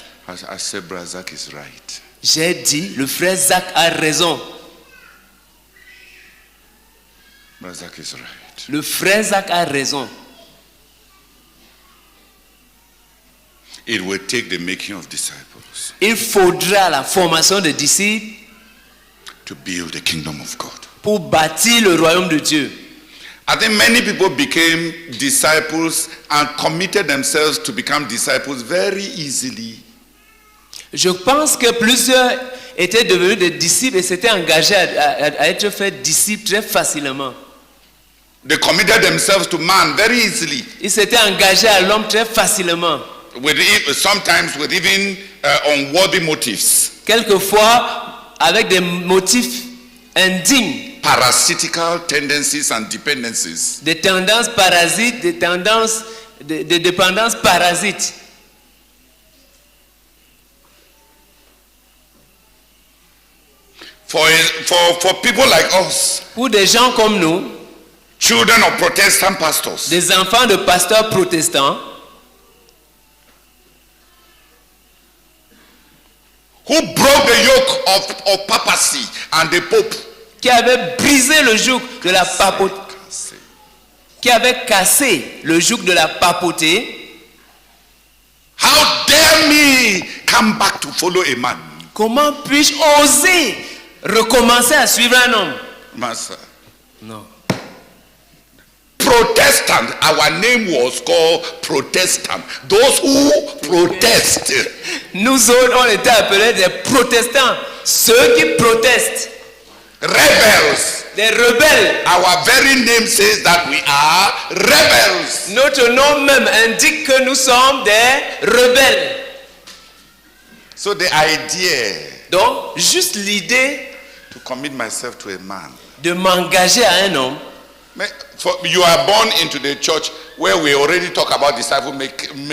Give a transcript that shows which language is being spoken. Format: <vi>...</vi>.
<en>I said, Brother Zach is right.</en> <fr>J'ai dit, le frère Zach a raison.</fr> <en>Brother Zach is right.</en> <fr>Le frère Zach a raison.</fr> <en>It will take the making of disciples</en> <fr>Il faudra la formation de disciples</fr> <en>to build the kingdom of God.</en> <fr>pour bâtir le royaume de Dieu.</fr> <en>I think many people became disciples and committed themselves to become disciples very easily.</en> <fr>Je pense que plusieurs étaient devenus des disciples et s'étaient engagés à être faits disciples très facilement.</fr> <en>They committed themselves to man very easily.</en> <fr>Ils s'étaient engagés à l'homme très facilement.</fr> <en>Sometimes with even unworthy motives.</en> <fr>Quelquefois avec des motifs indignes.</fr> <en>Parasitical tendencies and dependencies.</en> <fr>Des tendances parasites, des tendances de dépendance parasite.</fr> <en>For people like us,</en> <fr>Pour des gens comme nous,</fr> <en>children of Protestant pastors,</en> <fr>des enfants de pasteurs protestants</fr> <en>who broke the yoke of papacy and the Pope.</en> <fr>qui avaient brisé le joug de la papauté, qui avaient cassé le joug de la papauté.</fr> <en>How dare me come back to follow a man?</en> <fr>Comment puis-je oser recommencer à suivre un homme?</fr> <en>Master.</en> <fr>Non.</fr> <en>Protestant, our name was called Protestant. Those who protest.</en> <fr>Nous autres, on était appelés des protestants. Ceux qui protestent.</fr> <en>Rebels.</en> <fr>Des rebelles.</fr> <en>Our very name says that we are rebels.</en> <fr>Notre nom même indique que nous sommes des rebelles.</fr> <en>So the idea</en> <fr>Donc, juste l'idée</fr> <en>to commit myself to a man.</en> <fr>de m'engager à un homme.</fr> <en>You are born into the church where we already talk about disciple making.</en>